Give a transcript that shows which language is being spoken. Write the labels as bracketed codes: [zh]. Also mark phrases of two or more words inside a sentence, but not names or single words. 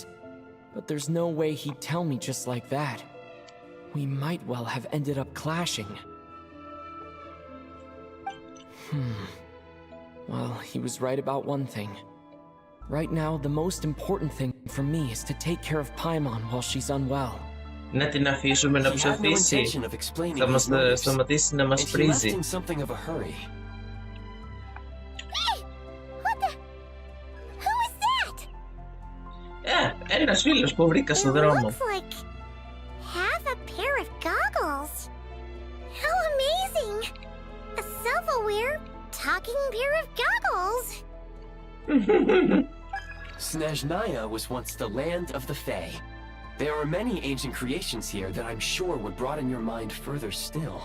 [en] But there's no way he'd tell me just like that. We might well have ended up clashing. Well, he was right about one thing. Right now, the most important thing for me is to take care of Paimon while she's unwell. [el] Να την αφήσουμε να ψοφήσει. Θα μας σταματήσει να μας πρίζει. Ένας φίλος που βρήκα στο δρόμο. [en] Have a pair of goggles. How amazing! A self-aware, talking pair of goggles. Snezhnaya was once the land of the Fae. There are many ancient creations here that I'm sure would broaden your mind further still.